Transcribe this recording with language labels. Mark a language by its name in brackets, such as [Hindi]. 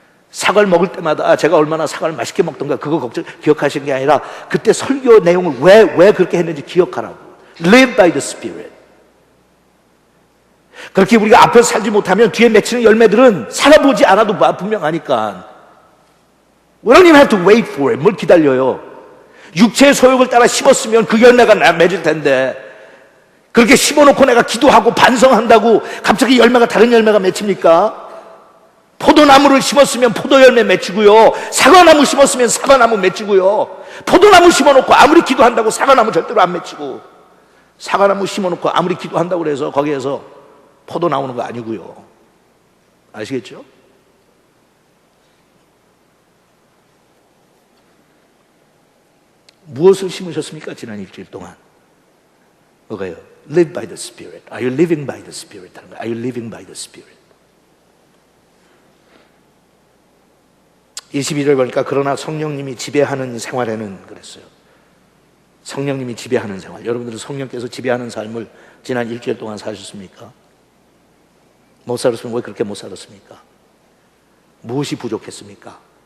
[Korean] 사과를 먹을 때마다 제가 얼마나 사과를 맛있게 먹던가 그거 기억하시는 게 아니라 그때 설교 내용을 왜 그렇게 했는지 기억하라고. [English] Live by the Spirit. [Korean] 그렇게 우리가 앞에서 살지 못하면 뒤에 맺히는 열매들은 살아보지 않아도 분명하니까. [English] We don't even have to wait for it. [Korean] 뭘 기다려요. 육체의 소욕을 따라 심었으면 그 열매가 맺을 텐데 그렇게 심어놓고 내가 기도하고 반성한다고 갑자기 열매가 다른 열매가 맺힙니까? 포도나무를 심었으면 포도 열매 맺히고요, 사과나무 심었으면 사과나무 맺히고요. 포도나무 심어놓고 아무리 기도한다고 사과나무 절대로 안 맺히고, 사과나무 심어놓고 아무리 기도한다고 그래서 거기에서 포도 나오는 거 아니고요. 아시겠죠? 무엇을 심으셨습니까? 지난 일주일 동안 뭐가요? [English] live by the Spirit? Are you living by the Spirit? Are you living by the Spirit? [Korean] 22절 보니까 그러나 성령님이 지배하는 생활에는 그랬어요. 성령님이 지배하는 생활. 여러분들은 성령께서 지배하는 삶을 지난 일주일 동안 사셨습니까? 못 살았으면 왜 그렇게 못 살았습니까? 무엇이 부족했습니까?